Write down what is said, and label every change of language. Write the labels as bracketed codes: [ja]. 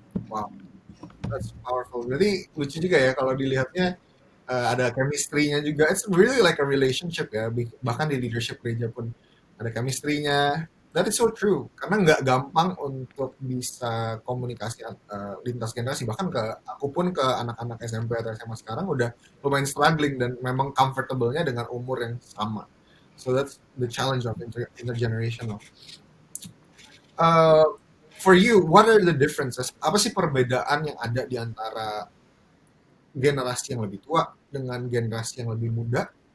[en] Wow, that's powerful. [id] Berarti lucu juga ya kalau dilihatnya ada chemistry-nya juga. [en] It's really like a relationship [id] ya. Bahkan di leadership gereja pun ada chemistry-nya. [en] That is so true. [id] Karena nggak gampang untuk bisa komunikasi lintas generasi. Bahkan aku pun ke anak-anak SMP atau SMA sekarang udah lumayan struggling dan memang comfortable-nya dengan umur yang sama. [en] So that's the challenge of intergenerational. Uh, for you, what are the differences? [id] Apa sih perbedaan yang ada di antara generasi yang lebih tua dengan generasi yang lebih muda?